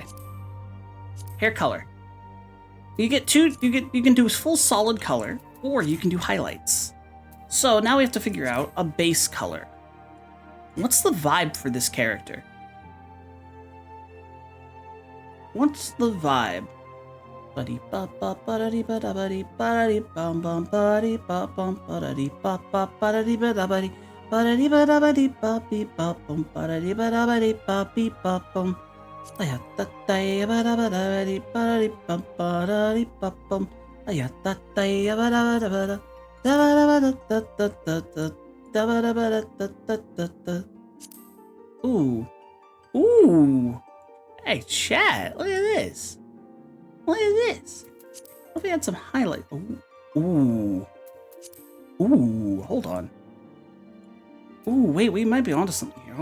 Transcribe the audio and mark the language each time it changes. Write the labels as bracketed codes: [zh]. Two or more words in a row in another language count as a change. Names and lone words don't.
[en] Hair color. You get two. You can do full solid color, or you can do highlights. So now we have to figure out a base color. What's the vibe for this character? What's the vibe? Buddy ba ba buddy ba da buddy buddy bum bum buddy ba bum buddy ba ba buddy ba da buddy buddy ba da buddy ba be ba bum buddy ba da buddy ba be ba bum. Aya ta ta ba da ba da buddy buddy bum buddy ba bum. Aya ta ta ba da ba da da da da da da da ba da ba da da da da. Ooh. Hey, chat, look at this. Look at this. What if we had some highlight? Ooh, hold on. Ooh, wait, we might be onto something here.